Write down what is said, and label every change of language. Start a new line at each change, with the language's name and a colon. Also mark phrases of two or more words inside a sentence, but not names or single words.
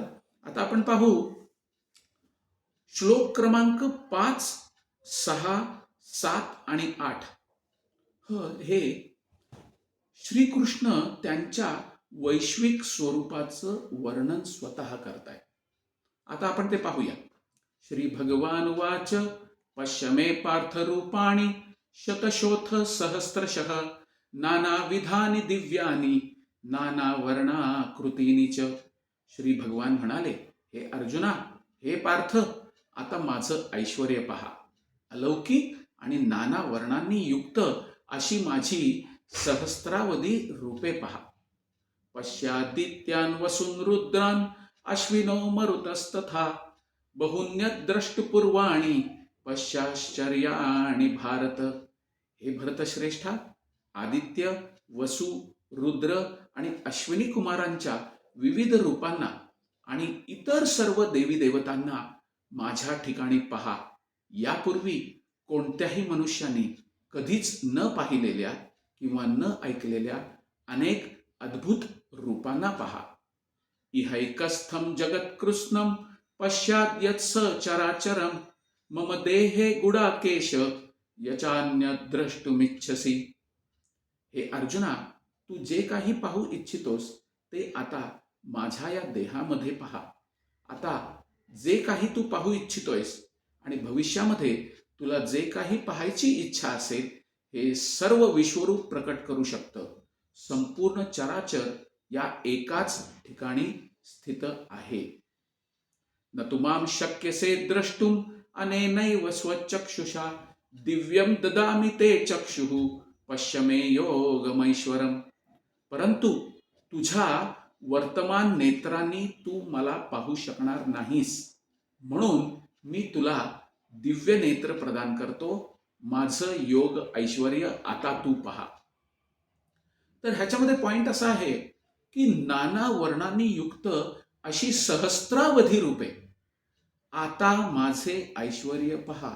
Marathi: आता आपण पाहू श्लोक क्रमांक 5, 6, 7 आणि 8. हे श्रीकृष्ण त्यांच्या वैश्विक स्वरूपाचं वर्णन स्वतः करतायत. आता आपण ते पाहूया.
Sanskrit: श्री भगवान वाच पश्य मे पार्थ रूपाणि शतशोथ सहस्रशः नानाविधानि दिव्यानि नानावर्णाकृतीनि च.
Marathi: श्री भगवान म्हणाले, हे अर्जुना, हे पार्थ, आता माझं ऐश्वर्य पहा. अलौकिक आणि नाना वर्णांनी युक्त अशी माझी सहस्रावधी रूपे पहा.
Sanskrit: पश्यादित्यान् वसून् रुद्रान् अश्विनो मरुतस्तथा बहुन्यद्रष्टुपूर्वाणि पश्याश्चर्याणि भारत.
Marathi: हे भरतश्रेष्ठा, आदित्य, वसु, रुद्र आणि अश्विनी कुमारांच्या विविध रूपांना आणि इतर सर्व देवी देवतांना माझ्या ठिकाणी पहा. यापूर्वी कोणत्याही मनुष्याने कधीच न पाहिलेल्या किंवा न ऐकलेल्या अनेक अद्भुत रूपांना पहा.
Sanskrit: इहैकस्थं जगत्कृत्स्नं पश्चाद्यत्स चराचरं मम देहे गुडाकेश यचान्यद्रष्टुमिच्छसि.
Marathi: हे अर्जुना, तू जे काही पाहू इच्छितोस ते आता माझ्या या देहामध्ये पहा. आता जे काही तू पाहू इच्छितोयस आणि भविष्यामध्ये तुला जे काही पाहायची इच्छा असेल हे सर्व विश्वरूप प्रकट करू शकतं. संपूर्ण चराचर या एकाच ठिकाणी स्थित आहे.
Sanskrit: न तुमाम शक्यसे द्रष्टुम अनेनैव स्वचक्षुषा दिव्यम ददामि ते चक्षुः पश्य मे योगमैश्वरम.
Marathi: परंतु तुझ्या वर्तमान नेत्रांनी तू मला पाहू शकणार नाहीस, म्हणून मी तुला दिव्य नेत्र प्रदान करतो. माझं योग ऐश्वर्य आता तू पहा. तर ह्याच्यामध्ये पॉइंट असा आहे की नाना वर्णांनी युक्त अशी सहस्रावधी रूपे, आता माझे ऐश्वर्य पहा.